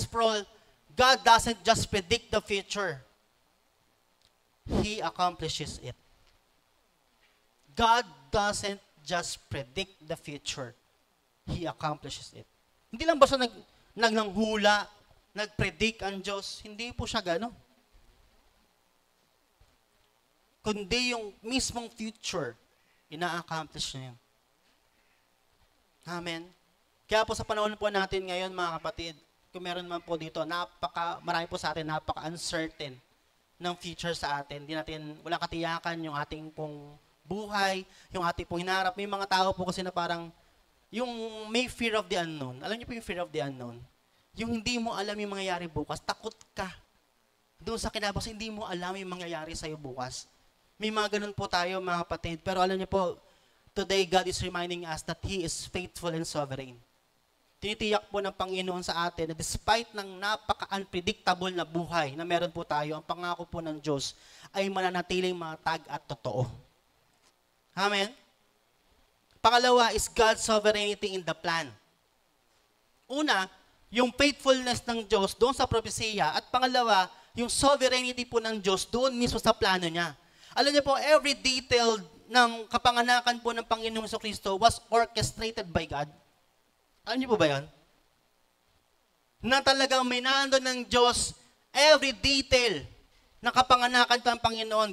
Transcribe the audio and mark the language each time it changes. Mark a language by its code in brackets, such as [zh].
[en] Sproul, God doesn't just predict the future. He accomplishes it. God doesn't just predict the future. He accomplishes it. [tl] Hindi lang basta nanghula, nag-predict ang Diyos. Hindi po siya gano'n. Kundi yung mismong future, ina-accomplish niya yun. Amen. Kaya po sa panahon po natin ngayon, mga kapatid, kung meron man po dito, marami po sa atin, napaka-uncertain ng future sa atin. Walang katiyakan yung ating pong buhay, yung ating pong hinarap. May mga tao po kasi na parang, yung may [en] fear of the unknown. [tl] Alam niyo po yung [en] fear of the unknown? [tl] Yung hindi mo alam yung mangyayari bukas, takot ka. Doon sa kinabukasan, hindi mo alam yung mangyayari sa'yo bukas. May mga ganun po tayo, mga kapatid. Pero alam niyo po, [en] today God is reminding us that He is faithful and sovereign. [tl] Tinitiyak po ng Panginoon sa atin na despite ng napaka-unpredictable na buhay na meron po tayo, ang pangako po ng Diyos ay mananatiling matag at totoo. Amen? Pangalawa [en] is God's sovereignty in the plan. [tl] Una, yung faithfulness ng Diyos doon sa propesiya. At pangalawa, yung sovereignty po ng Diyos doon mismo sa plano niya. Alam niyo po, [en] every detail [tl] ng kapanganakan po ng Panginoong Jesucristo [en] was orchestrated by God. [tl] Alam niyo po ba yan? Na talagang may nandun ng Diyos [en] every detail [tl] ng kapanganakan ng Panginoon.